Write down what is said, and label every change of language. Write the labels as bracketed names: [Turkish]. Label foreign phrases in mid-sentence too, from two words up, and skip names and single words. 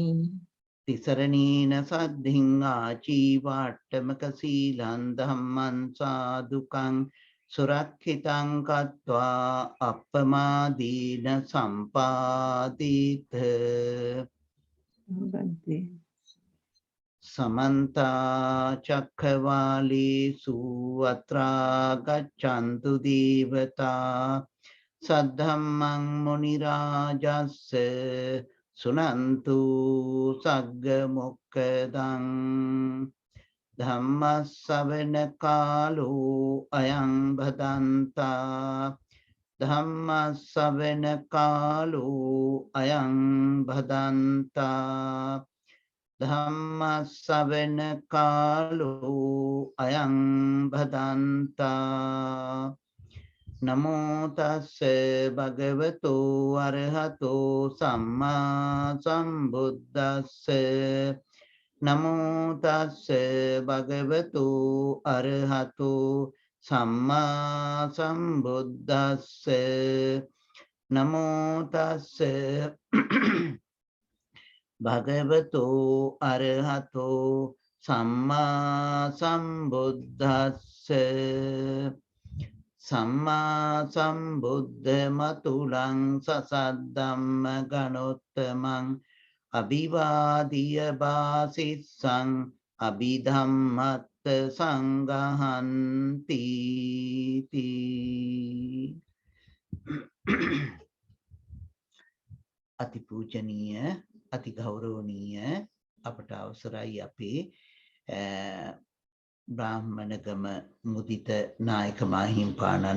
[Pali] තිසරණීන සද්ධින් ආචීවාට්ටමක සීලං ධම්මං සාදුකං සුරක්ෂිතං කତ୍වා අප්පමාදීන සම්පාදිත. බන්තේ समन्ता चक्रवालेषु अत्रा गच्छन्तु देवता सद्धम्मं मुनिराजस्य सुनन्तु सग्गमुक्कदं धम्मश्रवण कालो अयं भदन्ता धम्मश्रवण कालो अयं भदन्ता ධම්මස්සවන කාලෝ අයං භදන්තා. නමෝ තස්ස භගවතෝ අරහතෝ සම්මා සම්බුද්දස්ස. නමෝ තස්ස භගවතෝ අරහතෝ සම්මා සම්බුද්දස්ස. නමෝ තස්ස භගවතෝ අරහතෝ සම්මා සම්බුද්දස්ස. සම්මා සම්බුද්ධ මතුලං සසද්දම්ම ගණොත්තමං අභිවාදිය බාසිස්සං අභිධම්මත්ත සංගහන්ති. [Sinhala] අතිපූජනීය අති ගෞරවනීය අපට අවසරයි අපේ බ්‍රාහ්මණගම මුදිත නායක මාහිම්පාණන්